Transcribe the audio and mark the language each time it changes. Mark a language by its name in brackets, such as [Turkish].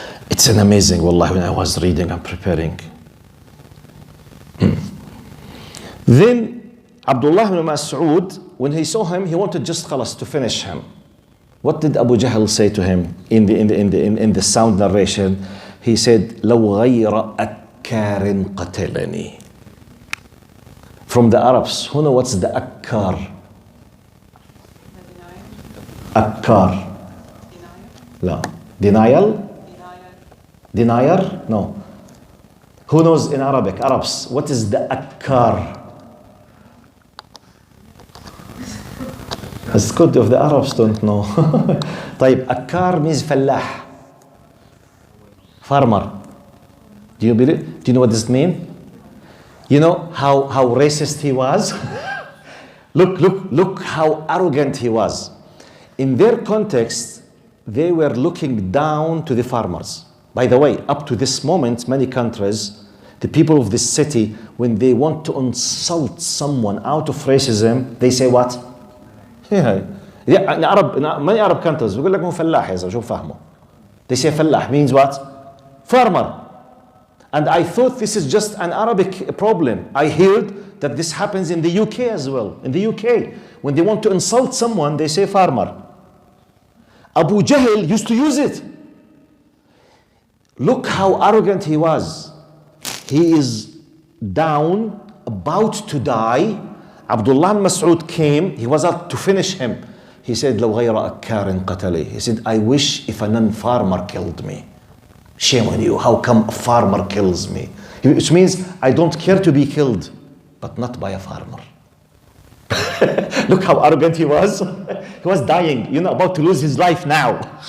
[English] It's an amazing, wallahi, when I was reading and preparing. Then Abdullah bin Masoud, when he saw him, he wanted just khalas to finish him. What did Abu Jahl say to him in the sound narration? He said, [Arabic] لو غير أكار قتلني. [English] From the Arabs, who know what's the akkar? Akkar. No. Denial? Denier? No. Who knows in Arabic? Arabs, what is the akkar? It's good if the Arabs don't know. طيب, akkar means fallah. Farmer. Do you know what this means? You know how racist he was? Look how arrogant he was. In their context, they were looking down to the farmers. By the way, up to this moment, many countries, the people of this city, when they want to insult someone out of racism, they say what? In many Arab countries, [Arabic] بيقول لك هو فلاح يا زلمة شو فاهمه. [English] They say فلاح means what? Farmer. And I thought this is just an Arabic problem. I heard that this happens in the UK as well. In the UK, when they want to insult someone, they say farmer. Abu Jahl used to use it. Look how arrogant he was. He is down, about to die. Abdullah bin Masoud came. He was out to finish him. He said, [Arabic] لو غير أكار قتلي. [English] He said, I wish if a non-farmer killed me. Shame on you. How come a farmer kills me? Which means I don't care to be killed, but not by a farmer. Look how arrogant he was. He was dying, about to lose his life now.